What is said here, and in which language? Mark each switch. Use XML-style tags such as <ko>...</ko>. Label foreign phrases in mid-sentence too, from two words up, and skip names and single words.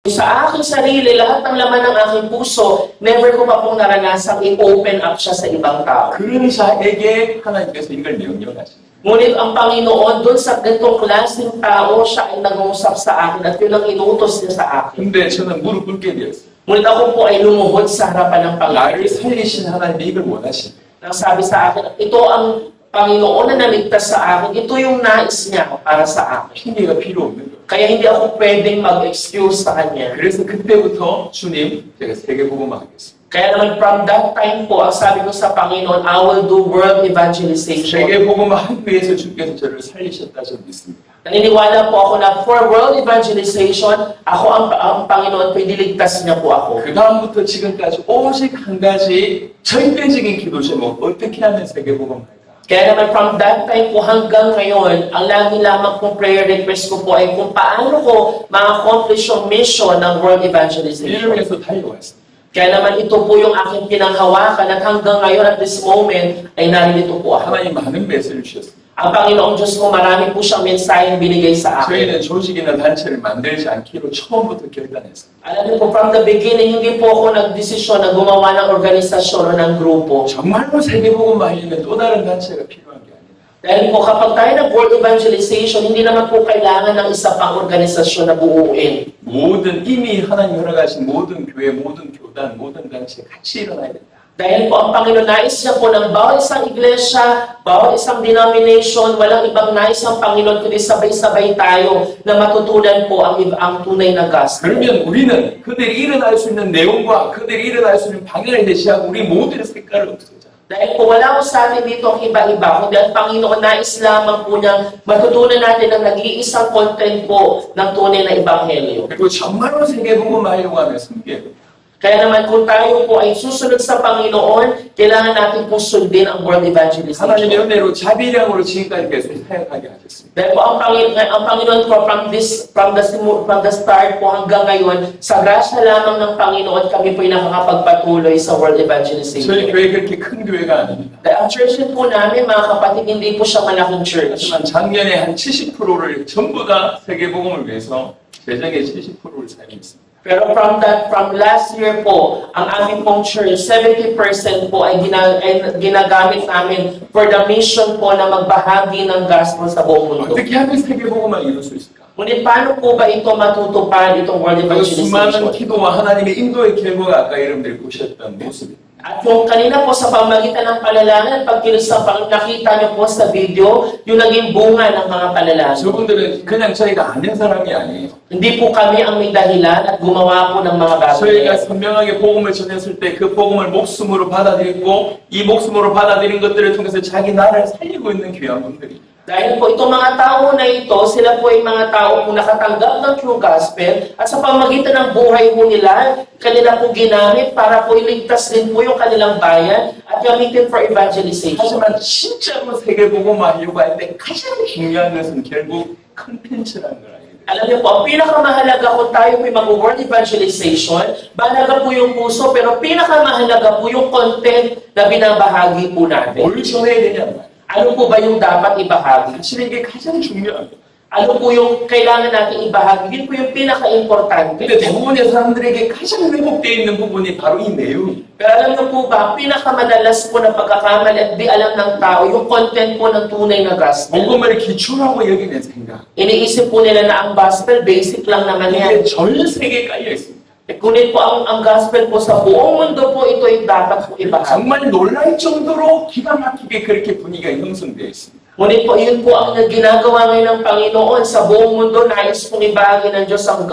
<tl>Sa aking sarili, lahat ng laman ng aking puso, never ko pa pong naranasang i-</tl> <en>open up</en> <tl>siya sa ibang tao.</tl> <ko>그런 자에게 하나님께서 이걸 명령하십니다.</ko> <tl>Ngunit ang Panginoon, doon sa ganitong klaseng tao, siya ay nag-uusap sa akin at yun ang inutos niya sa akin.</tl> <ko>근데 저는 무릎 꿇게 되었어요.</ko> <tl>Ngunit ako po ay lumuhod sa harapan ng</tl> <ko>나를</ko> <tl>Panginoon.</tl> <ko>살리신 하나님이 이걸 원하십니다.</ko> <tl>Nang sabi sa akin, ito ang Panginoon na naligtas sa akin, ito yung nais niya para sa akin.</tl> <ko>핑계가 필요 없는 거예요.</ko> <tl>Kaya hindi ako pwedeng mag-excuse sa Kanya.</tl> <ko>그래서 그때부터 주님, 제가 세계복음화 하겠습니다.</ko> <tl>Kaya naman</tl> <en>from that time</en> <tl>po, ang sabi ko sa Panginoon,</tl> <en>I will do world evangelization.</en> <ko>세계복음화 하기 위해서 주께서 저를 살리셨다 저는 믿습니다.</ko> <tl>Naniniwala po ako na</tl> <en>for world evangelization,</en> <tl>ako ang Panginoon po, iniligtas niya po ako.</tl> <ko>그 다음부터 지금까지 오직 한 가지 절대적인 기도 제목, 어떻게 하면 세계복음화할까?</ko> <tl>Kaya naman</tl> <en>from that time</en> <tl>po hanggang ngayon, ang lagi lamang pong</tl> <en>prayer request</en> <tl>ko po ay kung paano ko ma-accomplish yung mission ng world</tl> <ko>이를</ko> <tl>evangelization.</tl> <ko>위해서 달려왔습니다.</ko> <tl>Kaya naman ito po yung aking pinanghawakan at hanggang ngayon</tl> <en>at this moment</en> <tl>ay naririto po ako.</tl> <ko>하나님 많은 메시지를 주셨습니다.</ko> <tl>Ang Panginoong Diyos ko, marami po siyang mensaheng binigay sa akin.</tl> <ko>저희는 조직이나 단체를 만들지 않기로 처음부터 결단했습니다.</ko> <tl>Alam niyo po,</tl> <en>from the beginning,</en> <tl>hindi po ako nagdesisyon na gumawa ng organisasyon o ng grupo.</tl> <ko>정말로 세계복음화 하려면 또 다른 단체가 필요한 게 아니라</ko> <tl>Dahil po kapag tayo nag-</tl> <en>world evangelization,</en> <tl>hindi naman po kailangan ng isa pang organisasyon na buuin.</tl> <ko>모든 이미 하나님 허락하신 모든 교회, 모든 교단, 모든 단체 같이 일어나야 된다.</ko> <tl>Dahil po ang Panginoon nais niya po ng bawat isang iglesia, bawat isang denomination, walang ibang nais ang Panginoon, kundi sabay-sabay tayo na matutunan po ang tunay na gospel.</tl> <ko>그러면 우리는 그들이 일어날 수 있는 내용과 그들이 일어날 수 있는 방향을 제시하고 우리 모두의 색깔을 없애자.</ko> <tl>Dahil po wala ko sa atin dito ang iba-iba, kundi ang Panginoon nais lamang po niyang matutunan natin ang nag-iisang content po ng tunay na ebanghelyo.</tl> <ko>그리고 정말로 세계복음화 하려고 하면 승리해요.</ko> <tl>Kaya naman kung tayo po ay susunod sa Panginoon, kailangan natin po sundin ang world</tl> <ko>하나님의</ko> <tl>evangelization.</tl> <ko>은혜로 자비량으로 지금까지 계속 사역하게 하셨습니다.</ko> <tl>Dahil po ang Panginoon po</tl> <en>from the start</en> <tl>po hanggang ngayon, sa grasya lamang ng Panginoon kami po ay nakakapagpatuloy sa world</tl> <ko>저희</ko> <tl>evangelization.</tl> <ko>교회 그렇게 큰 교회가 아닙니다.</ko> <tl>Dahil ang church po namin, mga kapatid, hindi po siya malaking church.</tl> <ko>하지만 작년에 한 70%를 전부 다 세계복음을 위해서 재정의 70%를 사용했습니다.</ko> <tl>Pero</tl> <en>from last year</en> <tl>po, ang aming pong church, 70% po ay ginagamit namin</tl> <en>for the mission</en> <tl>po na magbahagi ng gospel sa buong mundo.</tl> <ko>어떻게 하면 세계복음을 이룰 수 있을까?</ko> <tl>Ngunit paano po ba ito matutupad, itong world</tl> <ko>그 수많은</ko> <tl>evangelization?</tl> <ko>기도와 하나님의 인도의 결과가 아까 여러분들이 보셨던 모습입니다.</ko> <tl>At yung kanina po sa pamagitan ng panalangin, pag nakita niyo po sa video, yung naging bunga ng mga panalangin.</tl> <ko>저분들은 그냥 저희가 아는 사람이 아니에요.</ko> <tl>Hindi po kami ang may dahilan at gumawa po ng mga</tl> <ko>저희가</ko> <tl>bagay.</tl> <ko>선명하게 복음을 전했을 때 그 복음을 목숨으로 받아들이고 이 목숨으로 받아들인 것들을 통해서 자기 나라를 살리고 있는 귀한 분들이.</ko> <tl>Dahil po itong mga tao na ito, sila po ay mga tao po nakatanggap ng</tl> <en>true gospel</en> <tl>at sa pamagitan ng buhay po nila, kanila po ginamit para po iligtas din po yung kanilang bayan at gamitin</tl> <en>for evangelization.</en> <ko>하지만 진짜로 세계복음화 하려고 할 때 가장 중요한 것은 결국 컨텐츠라는 걸 알게 돼요.</ko> <tl>Alam niyo po, ang pinakamahalaga kung tayo po ay mag-</tl> <en>world evangelization,</en> <tl>mahalaga po yung puso, pero pinakamahalaga po yung content na binabahagi po natin.</tl> <ko>뭘 전해야 되냐는 말이에요.</ko> <tl>Ano po ba yung dapat ibahagi?</tl> <ko>사실 이게 가장 중요합니다.</ko> <tl>Ano po yung kailangan natin ibahagi? Yun po yung pinaka-importante.</tl> <ko>근데 대부분의 사람들에게 가장 왜곡되어 있는 부분이 바로 이 내용이에요.</ko> <tl>Pero alam niyo po ba, pinakamadalas po na pagkakamali at di alam ng tao, yung content po ng tunay na gospel.</tl> <ko>복음을 기초라고 여기는 생각.</ko> <tl>Iniisip po nila na ang gospel, basic lang naman yan.</tl> <ko>이게 전 세계에 깔려 있습니다.</ko> <tl>Ngunit po ang gospel po sa buong mundo po, ito yung dapat po ibahagi.</tl> <ko>정말 놀랄 정도로 기가 막히게 그렇게 분위기가 형성되어 있습니다.</ko> <tl>Ngunit po, yun po ang ginagawa ngayon ng Panginoon sa buong mundo, nais pong ibahagi ng Diyos ang</tl>